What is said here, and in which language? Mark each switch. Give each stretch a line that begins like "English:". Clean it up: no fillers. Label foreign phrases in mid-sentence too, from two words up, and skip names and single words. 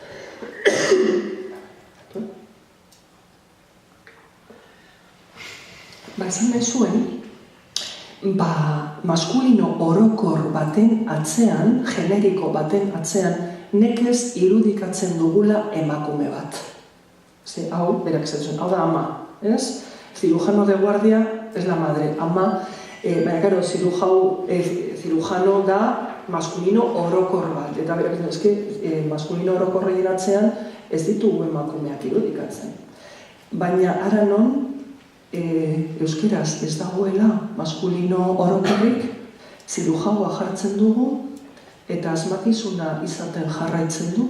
Basque: Esan nahi zuen, maskulino orokor baten atzean, generiko baten atzean, nekez irudikatzen dugula emakume bat. Hau, berak esan zuen, hau da ama, ez?
Spanish: Cirujano de guardia es la madre,
Basque: ama, baina, karo, cirujano da maskulino orokor bat, eta maskulino orokorreien atzean ez ditugu emakumeak irudikatzen. Baina ara non, euskeraz ez dagoela maskulino orokorrik, zirujaua jartzen dugu, eta asmakizuna izaten jarraitzen du.